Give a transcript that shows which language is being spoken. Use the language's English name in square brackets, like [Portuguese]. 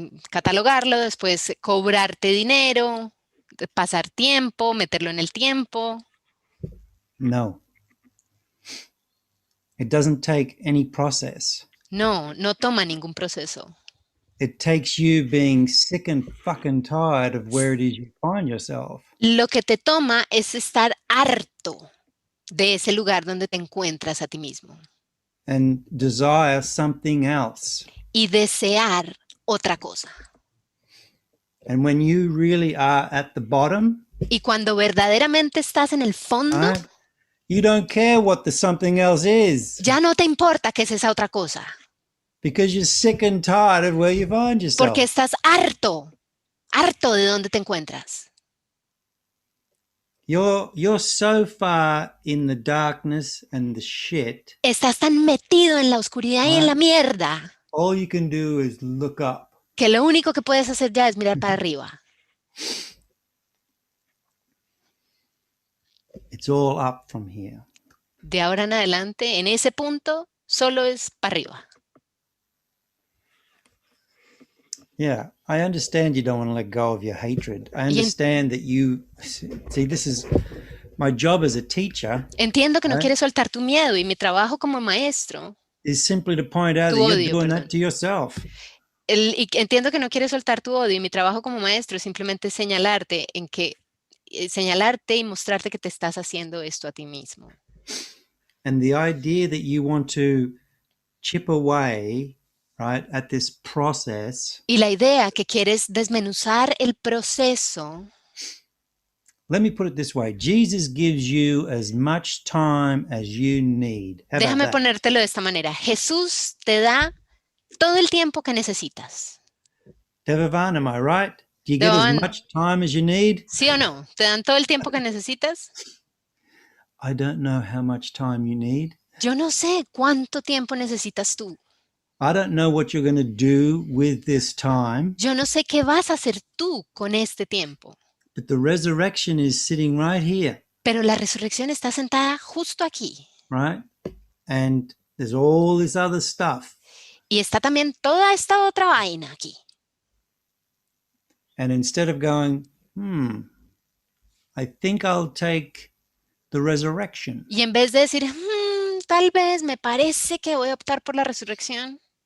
[Spanish] Catalogarlo, después cobrarte dinero, pasar tiempo, meterlo en el tiempo. No. [English] It doesn't take any process. [Spanish] No toma ningún proceso. [English] It takes you being sick and fucking tired of where it is you find yourself. [Spanish] Lo que te toma es estar harto de ese lugar donde te encuentras a ti mismo. [English] And desire something else. [Spanish] Y desear otra cosa. [English] And when you really are at the bottom, [Spanish] y cuando verdaderamente estás en el fondo, [English] you don't care what the something else is. [Spanish] Ya no te importa qué es esa otra cosa. [English] Because you're sick and tired of where you find yourself. [Spanish] Porque estás harto de donde te encuentras. [English] You're so far in the darkness and the shit. [Spanish] Estás tan metido en la oscuridad y en la mierda. [English] All you can do is look up. [Spanish] Que lo único que puedes hacer ya es mirar para arriba. [English] It's all up from here. [Spanish] De ahora en adelante, en ese punto, solo es para arriba. [English] Yeah, I understand you don't want to let go of your hatred. I understand that you... See, this is my job as a teacher. [Spanish] Entiendo que no quieres soltar tu miedo y mi trabajo como maestro. [English] Is simply to point out that you're doing that to yourself. [Spanish] Entiendo que no quieres soltar tu odio y mi trabajo como maestro es simplemente señalarte y mostrarte que te estás haciendo esto a ti mismo. [English] And the idea that you want to chip away, right, at this process. [Spanish] Y la idea que quieres desmenuzar el proceso. [English] Let me put it this way. Jesus gives you as much time as you need. [Spanish] Déjame ponértelo de esta manera. Jesús te da todo el tiempo que necesitas. [English] Devavan, am I right? Do you get as much time as you need? [Spanish] ¿Sí o no? ¿Te dan todo el tiempo que necesitas? [English] I don't know how much time you need. [Spanish] Yo no sé cuánto tiempo necesitas tú. [English] I don't know what you're going to do with this time. [Spanish] Yo no sé qué vas a hacer tú con este tiempo. [English] But the resurrection is sitting right here. [Spanish] Pero la resurrección está sentada justo aquí. [English] Right? And there's all this other stuff. [Spanish] Y está también toda esta otra vaina aquí. [English] And instead of going, I think I'll take the resurrection. [Spanish] Y en vez de decir, tal vez me parece que voy a optar por la resurrección.